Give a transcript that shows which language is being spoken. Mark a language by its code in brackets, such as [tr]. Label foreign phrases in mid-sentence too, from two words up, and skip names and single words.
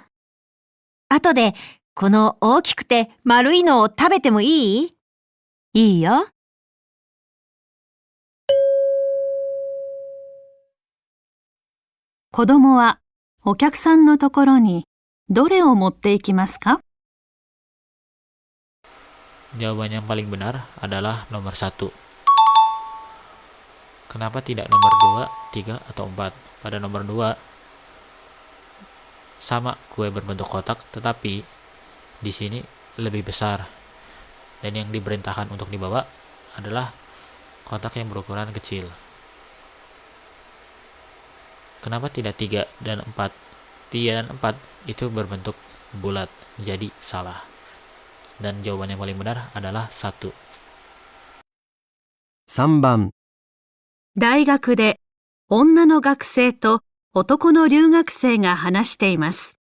[ja] 後で、この大きくて丸いのを食べてもいい？いいよ。子供はお客さんのところにどれを持っていきますか？ [id] Jawaban yang paling benar adalah nomor 1. Kenapa tidak nomor 2, 3, atau 4? Pada nomor 2, sama kue berbentuk kotak, tetapi di sini lebih besar. Dan yang diperintahkan untuk dibawa adalah kotak yang berukuran kecil. Kenapa tidak 3 dan 4? 3 dan 4 itu berbentuk bulat, jadi salah. Dan jawaban yang paling benar adalah 1. [ja] 3 番、大学で女の学生と男の留学生が話しています。